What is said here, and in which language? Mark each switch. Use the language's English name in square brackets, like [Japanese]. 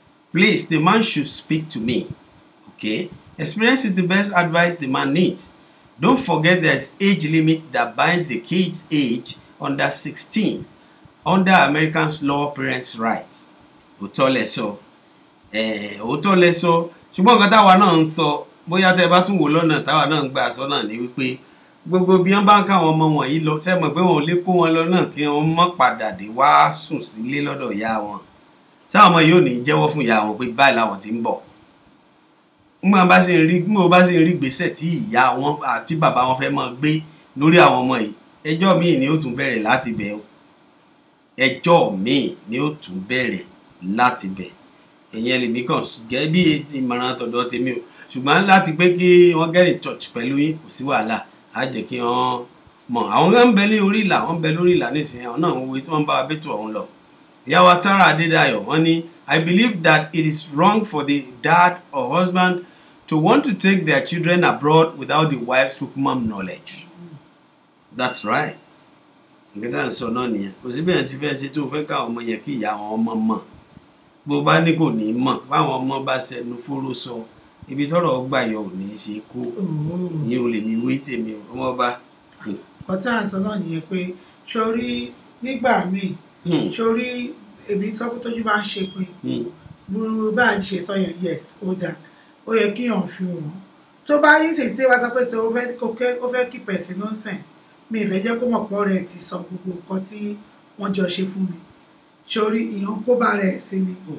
[English] Please, the man should speak to me. Okay? Experience is the best advice the man needs. Don't forget there's age limit that binds the kid's age under 16. Under American law, parents' rights. [Yoruba] Òótọ́ lẹ sọ. Òótọ́ lẹ sọ. Ṣùgbọ́n nǹkan táwa náà ń sọ, bóyá tẹ́ bá tún wò lọ́nà táwa náà ń gbà sọ náà ni wípé gbogbo bí wọ́n bá ń káwọn ọmọ wọ̀nyí lọ, ṣé mọ̀ pé wọn ò lè kó wọn lọ náà kí wọ́n mọ́ padà dé wá sùn sílé lọ́dọ̀ ìyá wọn. Ṣáwọn ọmọ yìí ò ní jẹ́wọ́ fún ìyá wọn pé báyìí làwọn ti ń bọ̀. Mo bá sì ń rí gbèsè tí ìyá wọn àti bàbá wọn fẹ́ máa gbé lórí àwọn ọmọ yìí, ẹjọ́ míì ni ó tún bẹ̀rẹ̀ láti bẹ̀ o. Ẹjọ́ míì ni ó tún bẹ̀rẹ̀ láti bẹ̀. Ìyẹn lèmi kàn gẹ́gẹ́ bí ìmọ̀ràn tọ̀dọ̀ tèmi o. Ṣùgbọ́n láti pé kí wọ́n get in touch pẹ̀lú yín kò sí wàhálà. Á jẹ́ kí wọ́n mọ̀. Àwọn kan ń bẹ ní orí ìlà, wọ́n ń bẹ lórí ìlà nísìnyí. Àwọn náà ń wo tí wọ́n bá wa bẹ́tù ọ̀hún lọ. [English] Ìyá wa Tara Adédayọ̀ wọ́n ní I believe that it is wrong for the dad or husband to want to take their children abroad without the wife's mom knowledge. [Yoruba] That's right. Nǹkan tá à ń sọ náà nìyẹn. Kò sí bẹ́ẹ̀ tí fẹ́ ṣe tó fẹ́ káwọn ọmọ yẹn kí ìyá àwọn ọmọ mọ̀. Bó bá ní kò ní mọ̀, báwọn ọmọ bá ṣẹnu fóró sọ, ibi tọ́rọ̀ gbà yọ ò ní ṣe kó. Ìyẹn ò lè mi wé tèmi o, ọmọ bá. Ọ̀tá à ń sọ náà nìyẹn pé sórí nígbà míì, sórí èmi sọ pé tójú bá ń ṣe pé burú bá a ṣe sọ yẹn yes ó dáa ó yẹ kí yàn fi wọn tó bá yín sì tí wàá sọ pé ṣe ó fẹ́ kí pẹ̀sì náà sìn mi ìfẹ́ jẹ́ kó mọ̀ pọ̀ rẹ̀ ti sọ gbogbo nǹkan tí wọ́n jọ ṣe fún mi sórí ìyàn kó bá rẹ̀ sí ni